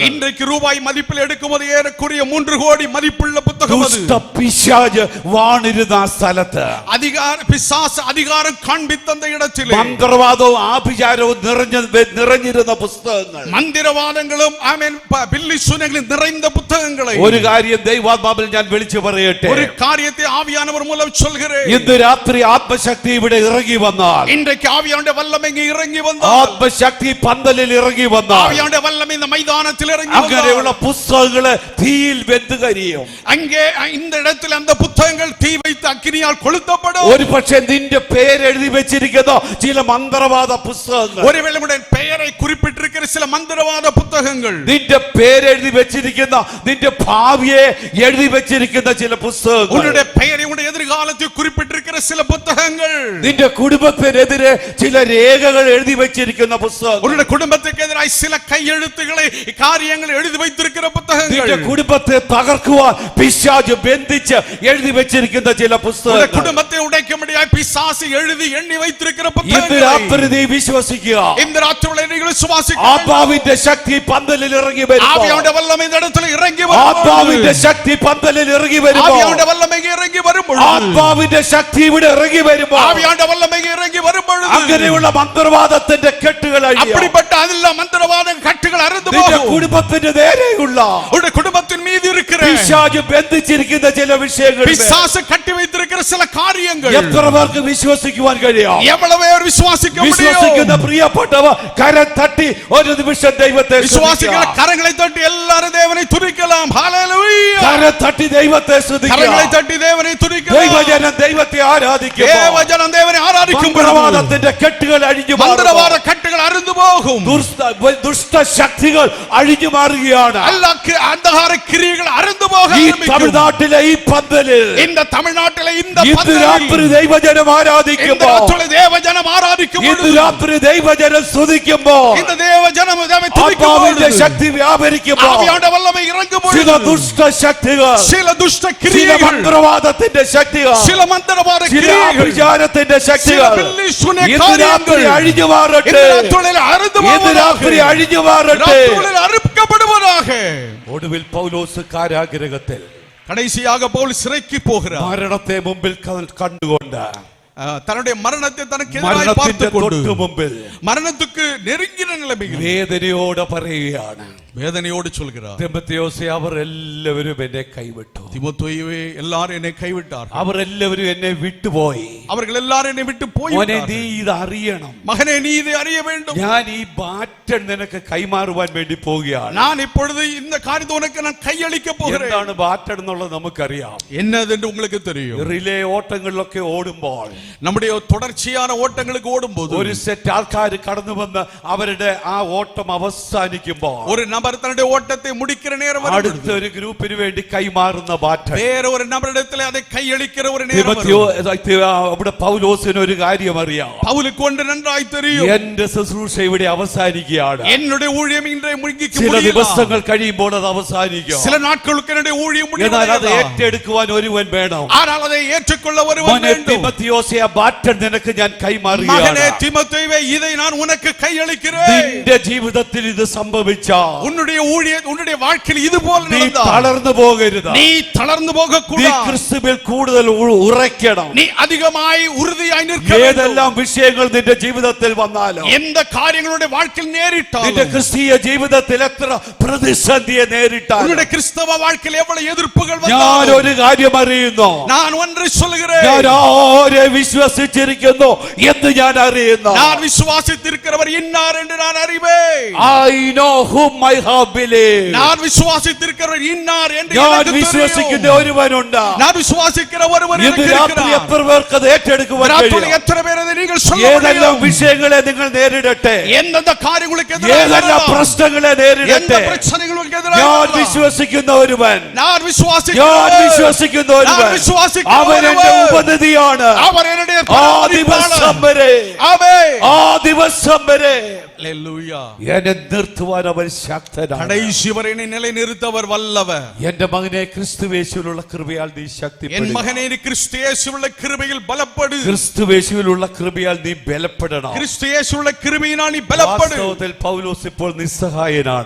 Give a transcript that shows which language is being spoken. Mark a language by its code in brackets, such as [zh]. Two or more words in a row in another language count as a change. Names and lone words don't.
[ta] இன்றைக்கு ரூபாய் மதிப்பில் எடுக்கும்போது ஏறக்குறைய 3 கோடி மதிப்புள்ள புத்தகம் அது. [ml] പിശാച് വാണിരുന്ന ആ സ്ഥലത്ത്, [ta] பிசாசு அதிகாரம் காண்பித்த அந்த இடத்திலே, [ml] മന്ത്രവാദവും ആഭിചാരവും നിറഞ്ഞിരുന്ന പുസ്തകങ്ങൾ, മന്ത്രവാദങ്ങളും ആമേൻ [ta] பில்லி சூனியங்களும் நிறைந்த புத்தகங்களை. [ml] ഒരു കാര്യം ദൈവാത്മാവിൽ ഞാൻ വിളിച്ചു പറയട്ടെ, [ta] ஒரு காரியத்தை ஆவியானவர் மூலம் சொல்கிறேன். [ml] ഇന്ന് രാത്രി ആത്മശക്തി ഇവിടെ ഇറങ്ങി വന്നാൽ, [ta] இன்றைக்கு ஆவியானுடைய வல்லமை இங்கே இறங்கி வந்தால், [ml] ആത്മശക്തി പന്തലിൽ ഇറങ്ങി വന്നാൽ, [ta] ஆவியானுடைய வல்லமை இந்த மைதானத்தில் இறங்கி [ml] അങ്ങനെയുള്ള [ta] வந்தால், [ml] പുസ്തകങ്ങള് തീയിൽ വെന്ത് കരിയും. [ta] அங்கே இந்த இடத்தில் அந்த புத்தகங்கள் தீ வைத்து அக்கினியால் கொளுத்தப்படும். [ml] ഒരു പക്ഷേ നിന്റെ പേരെഴുതി വെച്ചിരിക്കുന്ന ചില മന്ത്രവാദ പുസ്തകങ്ങൾ, [ta] ஒருவேளை உடைய பெயரை குறிப்பிட்டிருக்கிற சில மந்திரவாத புத்தகங்கள், [ml] നിന്റെ പേരെഴുതി വെച്ചിരിക്കുന്ന നിന്റെ ഭാവിയെ എഴുതി വെച്ചിരിക്കുന്ന ചില പുസ്തകങ്ങൾ, [ta] உன்னுடைய பெயரை உன்னுடைய எதிர்காலத்தை குறிப்பிட்டிருக்கிற சில புத்தகங்கள், [ml] നിന്റെ കുടുംബത്തിനെതിരെ ചില രേഖകൾ എഴുതി വെച്ചിരിക്കുന്ന പുസ്തകങ്ങൾ, [ta] உன்னுடைய குடும்பத்துக்கு எதிராய் சில கையெழுத்துக்களை காரியங்களை எழுதி வைத்திருக்கிற புத்தகங்கள், [ml] നിന്റെ കുടുംബത്തെ തകർക്കുവാൻ പിശാച് ബന്ധിച്ച് എഴുതി വെച്ചിരിക്കുന്ന ചില [ta] உன்னுடைய [ml] പുസ്തകങ്ങൾ. [ta] குடும்பத்தை உடைக்கும்படியாய் பிசாசு எழுதி எண்ணி வைத்திருக்கிற [ml] ഇന്ന് [ta] புத்தகங்கள். [ml] രാത്രി നീ വിശ്വസിക്കുക, [ta] இந்த ராத்திரியிலே நீங்கள் விசுவாசிக்க, [ml] ആത്മാവിന്റെ ശക്തി പന്തലിൽ ഇറങ്ങി വരുമ്പോൾ, [ta] ஆவியானவருடைய வல்லமை இந்த இடத்துல இறங்கி [ml] ആത്മാവിന്റെ [ta] வரும்போது, [ml] ശക്തി പന്തലിൽ ഇറങ്ങി വരുമ്പോൾ, [ta] ஆவியானவருடைய வல்லமை இங்கே இறங்கி வரும்போது, [ml] ആത്മാവിന്റെ ശക്തി ഇവിടെ ഇറങ്ങി വരുമ്പോൾ, [ta] ஆவியானவருடைய வல்லமை இங்கே இறங்கி வரும்போது, [ml] അങ്ങനെയുള്ള മന്ത്രവാദത്തിന്റെ കെട്ടുകൾ അഴിയും. [ta] அப்படிப்பட்ட அதெல்லாம் மந்திரவாத கட்டுகள் அறுந்து [ml] നിന്റെ [ta] போகும். [ml] കുടുംബത്തിന്റെ നേരെയുള്ള [ta] உன்னுடைய குடும்பத்தின் மீது இருக்கிற [ml] പിശാച് ബന്ധിച്ചിരിക്കുന്ന ചില വിഷയങ്ങൾ [ta] பிசாசு கட்டி வைத்திருக்கிற சில காரியங்கள் [ml] എത്ര പേർക്ക് വിശ്വസിക്കുവാൻ കഴിയാം? [ta] எவ்வளவு பேர் விசுவாசிக்க [ml] വിശ്വസിക്കുന്ന [ta] முடியும்? [ml] പ്രിയപ്പെട്ടവ കരം തട്ടി ഒരു നിമിഷം ദൈവത്തെ [ta] விசுவாசிக்கிற [ml] സ്തുതിക്കുക. [ta] கரங்களை தட்டி எல்லாரும் தேவனை துதிக்கலாம். ஹalleluya! [ml] കരം തട്ടി ദൈവത്തെ സ്തുതിക്കുക. [ta] கரங்களை தட்டி தேவனை துதிக்கலாம். [ml] ദൈവജനം ദൈവത്തെ ആരാധിക്കും. [ta] தேவஜனம் தேவனை ஆராதிக்கும் பொழுது [ml] മന്ത്രവാദത്തിന്റെ കെട്ടുകൾ അഴിഞ്ഞു [ta] மந்திரவாத கட்டுகள் அறுந்து போகும். [ml] ദുഷ്ടശക്തികൾ അഴിഞ്ഞു മാറുകയാണ്. [ta] எல்லா அந்தகார கிரியைகள் அறுந்து போக [ml] ഈ [ta] ஆரம்பிக்கும். [ml] തമിഴ്നാട്ടിലെ ഈ പന്തലിൽ [ta] இந்த தமிழ்நாட்டிலே இந்த [ml] ഇന്ന് രാത്രി [ta] பந்தலில் [ml] ദൈവജനം [ta] இந்த [ml] ആരാധിക്കുമ്പോൾ, [ta] ராத்திரியிலே தேவஜனம் ஆராதிக்கும் [ml] ഇന്ന് [ta] பொழுது, [ml] രാത്രി ദൈവജനം സ്തുതിക്കുമ്പോൾ, [ta] இந்த தேவஜனம் தேவனை துதிக்கும் [ml] ആത്മാവിന്റെ [ta] பொழுது, [ml] ശക്തി വ്യാപരിക്കുമ്പോൾ, [ta] ஆவியானவருடைய வல்லமை இறங்கும் [ml] ചില [ta] பொழுது, [ml] ദുഷ്ടശക്തികൾ, [ta] சில துஷ்ட [ml] ചില [ta] கிரியைகள், [ml] മന്ത്രവാദത്തിന്റെ ശക്തികൾ, [ta] சில மந்திரவாத [ml] ചില [ta] கிரியைகள், [ml] അഭിചാരത്തിന്റെ [ta] சில [ml] ശക്തികൾ [ta] பில்லி சூனிய [ml] ഇന്ന് രാത്രി [ta] காரியங்கள் [ml] അഴിഞ്ഞു മാറട്ടെ. [ta] இந்த ராத்திரியிலே அறுந்து [ml] ഇന്ന് രാത്രി [ta] போவதாக, [ml] അഴിഞ്ഞു മാറട്ടെ. [ta] ராத்திரியிலே அறுக்கப்படுவதாக. [ml] ഒടുവിൽ പൗലോസ് കാരാഗൃഹത്തിൽ [ta] கடைசியாக பவுல் சிறைக்கு போகிறார். [ml] മരണത്തെ മുമ്പിൽ കണ്ടുകൊണ്ട്, [ta] தன்னுடைய மரணத்தை தனக்கு எதிராய் [ml] മരണത്തിന്റെ [ta] பார்த்துக்கொண்டு, [ml] തൊട്ടു മുമ്പിൽ [ta] மரணத்துக்கு நெருங்கின நிலைமையில் [ml] വേദനയോടെ പറയുകയാണ്, [ta] வேதனையோடு சொல்கிறார், [ml] തിമോഥെയോസേ, അവർ എല്ലാവരും എന്നെ കൈവിട്ടു. [ta] தீமோத்தேயுவே, எல்லாரும் என்னை கைவிட்டார்கள். [ml] അവർ എല്ലാവരും എന്നെ വിട്ടുപോയി. [ta] அவர்கள் எல்லாரும் என்னை விட்டு [ml] മോനെ, നീ [ta] போய்விட்டார்கள். [ml] ഇത് അറിയണം. [ta] மகனே, நீ இதை அறிய வேண்டும். [ml] ഞാൻ ഈ ബാറ്റൺ നിനക്ക് കൈമാറുവാൻ വേണ്ടി പോവുകയാണ്. [ta] நான் இப்பொழுது இந்த காரியத்தை உனக்கு நான் கையளிக்க போகிறேன். [ml] എന്താണ് ബാറ്റൺ എന്നുള്ളത് നമുക്കറിയാം. [ta] என்னது என்று உங்களுக்கு தெரியும். [ml] റിലേ ഓട്ടങ്ങളിലൊക്കെ ഓടുമ്പോൾ [ta] நம்முடைய தொடர்ச்சியான ஓட்டங்களுக்கு ஓடும்போது [ml] ഒരു സെറ്റ് ആൾക്കാർ കടന്നു വന്ന് അവരുടെ ആ ഓട്ടം അവസാനിക്കുമ്പോൾ [ta] ஒரு நபர் தன்னுடைய ஓட்டத்தை முடிக்கிற நேரம் [ml] അടുത്ത [ta] வருகிறது. [ml] ഒരു ഗ്രൂപ്പിന് വേണ്ടി കൈമാറുന്ന ബാറ്റൺ. [ta] வேற ഒരു நபரிடத்தில் அதை கையளிக்கிற ஒரு நேரம் வரும். [ml] അവിടെ പൗലോസിന് ഒരു കാര്യം അറിയാം. [ta] பவுலுக்கு ஒன்று நன்றாய் தெரியும். [ml] എന്റെ ശുശ്രൂഷ ഇവിടെ അവസാനിക്കുകയാണ്. [ta] என்னுடைய ஊழியம் இன்றை முடிக்க [ml] ചില [ta] முடியல. [ml] ദിവസങ്ങൾ കഴിയുമ്പോൾ അത് അവസാനിക്കും. [ta] சில நாட்களுக்கு என்னுடைய ஊழியம் [ml] എന്നാൽ അത് [ta] முடியல. [ml] ഏറ്റെടുക്കുവാൻ ഒരുവൻ വേണം. [ta] ஆனால் அதை ஏற்றுக்கொள்ள ஒருவன் [ml] മോനെ [ta] வேண்டும். [ml] തിമോഥെയോസേ, ആ ബാറ്റൺ നിനക്ക് ഞാൻ [ta] மகனே [ml] കൈമാറുകയാണ്. [ta] தீமோத்தேயுவே, இதை நான் உனக்கு கையளிக்கிறேன். [ml] നിന്റെ ജീവിതത്തിൽ ഇത് സംഭവിച്ചാൽ [ta] உன்னுடைய வாழ்க்கையில் இது போல [ml] നീ [ta] நடந்தால் [ml] തളർന്നു പോകരുത്. [ta] நீ தளர்ந்து போக [ml] നീ [ta] கூடாது. [ml] ക്രിസ്തുവിൽ കൂടുതൽ ഉറയ്ക്കണം. [ta] நீ அதிகமாய் உறுதியாய் நிற்க வேண்டும். [ml] ഏതെല്ലാം വിഷയങ്ങൾ നിന്റെ ജീവിതത്തിൽ വന്നാലും, [ta] எந்த காரியங்களுடைய வாழ்க்கையில் [ml] നിന്റെ [ta] நேரிட்டாலும், [ml] ക്രിസ്തീയ ജീവിതത്തിൽ എത്ര പ്രതിസന്ധിയെ നേരിട്ടാലും, [ta] உன்னுடைய கிறிஸ்தவ வாழ்க்கையில் எவ்வளவு எதிர்ப்புகள் [ml] ഞാൻ [ta] வந்தாலும், [ml] ഒരു കാര്യം അറിയുന്നു. [ta] நான் ஒன்றை சொல்கிறேன். [ml] ഞാൻ ആരെ വിശ്വസിച്ചിരിക്കുന്നു എന്ന് ഞാൻ അറിയുന്നു. [ta] நான் விசுவாசித்திருக்கிறவர் இன்னார் என்று நான் அறிவேன். [en] I know whom I have believed. [ta] நான் விசுவாசித்திருக்கிறவர் இன்னார் என்று [ml] ഞാൻ [ta] எனக்கு [ml] വിശ്വസിക്കുന്ന [ta] தெரியும். [ml] ഒരുവനുണ്ട്. [ta] நான் விசுவாசிக்கிற ஒருவர் [ml] ഇന്ന് [ta] எனக்கு [ml] രാത്രി [ta] இருக்கிறார். [ml] എത്ര പേർക്ക് അത് ഏറ്റെടുക്കുവാൻ [ta] ராத்திரி [ml] കഴിയും? [ta] எத்தனை பேர் அதை நீங்கள் சொல்ல [ml] ഏതെല്ലാം [ta] முடியும்? [ml] വിഷയങ്ങളെ നിങ്ങൾ നേരിടട്ടെ, [ta] எந்தெந்த காரியங்களுக்கு எதிராக [ml] ഏതെല്ലാം [ta] வரலாம்? [ml] പ്രശ്നങ്ങളെ [ta] எந்த [ml] നേരിടട്ടെ, [ta] பிரச்சனைகளுக்கு எதிராக [ml] ഞാൻ [ta] வரலாம்? [ml] വിശ്വസിക്കുന്ന ഒരുവൻ, [ta] நான் விசுவாசிக்கிற [ml] ഞാൻ വിശ്വസിക്കുന്ന ഒരുവൻ, நான் വിശ്വസിക്കുന്ന അവൻ എന്റെ ഒരുവൻ. ഉപനിധിയാണ്. [ta] அவர் என்னுடைய [ml] ആ ദിവസം വരെ, [ta] ஆமென். [ml] ആ ദിവസം വരെ [ta] ஹalleluya. [ml] എന്നെ നിർത്തുവാൻ അവൻ ശക്തനാണ്. [ta] கடைசி வரை என்னை நிலைநிறுத்தவர் வல்லவர். [ml] എന്റെ മകനെ, ക്രിസ്തുവേശുവിലുള്ള കൃപയാൽ നീ [ta] என் [ml] ശക്തിപ്പെടുക. [ta] மகனே, நீ கிறிஸ்து இயேசுவுள்ள கிருபையில் பலப்படு. [ml] ക്രിസ്തുവേശുവിലുള്ള കൃപയാൽ നീ ബലപ്പെടണം. [ta] கிறிஸ்து இயேசுவுள்ள கிருபையினால் நீ பலப்படு. [ml] വാസ്തവത്തിൽ പൗലോസ് ഇപ്പോൾ നിസ്സഹായനാണ്.